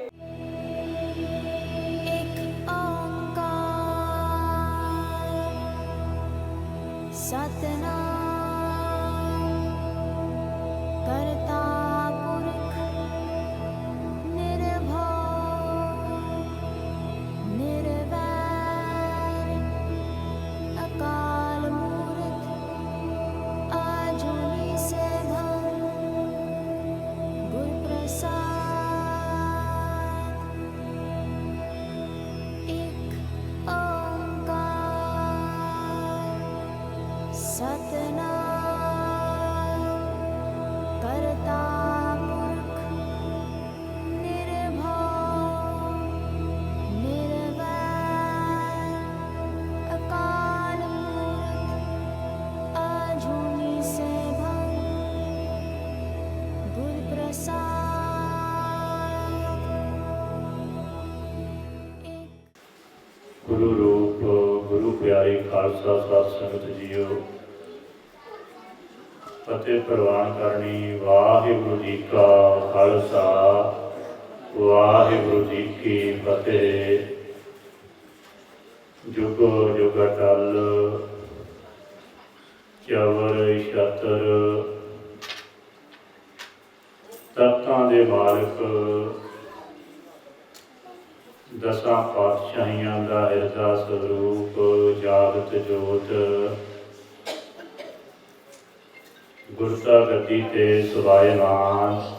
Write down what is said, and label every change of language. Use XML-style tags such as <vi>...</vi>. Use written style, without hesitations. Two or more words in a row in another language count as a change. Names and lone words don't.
<pa>ਸਤਿਨਾਮ ਕਰਤਾ ਪੁਰਖ ਨਿਰਭਵ ਨਿਰਵੈਰ ਅਕਾਲ ਮੂਰਤ ਅਜੂਨੀ ਸੈਭਵ ਗੁਰ ਪ੍ਰਸਾਦ ਏਕ ਸਤਿਨਾਮ ਕਰਤਾ ਪੁਰਖ ਨਿਰਭਵ ਨਿਰਵੈਰ ਅਕਾਲ ਮੂਰਤ ਅਜੂਨੀ ਸੈਭਵ ਗੁਰ ਪ੍ਰਸਾਦ। ਗੁਰੂ ਰੂਪ ਗੁਰੂ ਪਿਆਰੀ ਖਾਲਸਾ ਸਾਧ ਸੰਗਤ ਜੀਓ, ਫਤਿਹ ਪ੍ਰਵਾਨ ਕਰਨੀ। ਵਾਹਿਗੁਰੂ ਜੀ ਕਾ ਖਾਲਸਾ, ਵਾਹਿਗੁਰੂ ਜੀ ਕੀ ਫਤਿਹ। ਜੁਗ ਜੁਗ ਅਟਲ ਚਵਰ ਛਤਰ ਤਖ਼ਤਾਂ ਦੇ ਮਾਲਕ ਦਸਾਂ ਪਾਤਸ਼ਾਹੀਆਂ ਦਾ ਹਿਰਦਾ ਸਵਰੂਪ ਜਾਗਤ ਜੋਤ ਗੁਰਤਾ ਗੱਦੀ ਤੇ ਸੁਭਾਇਮਾਨ</pa>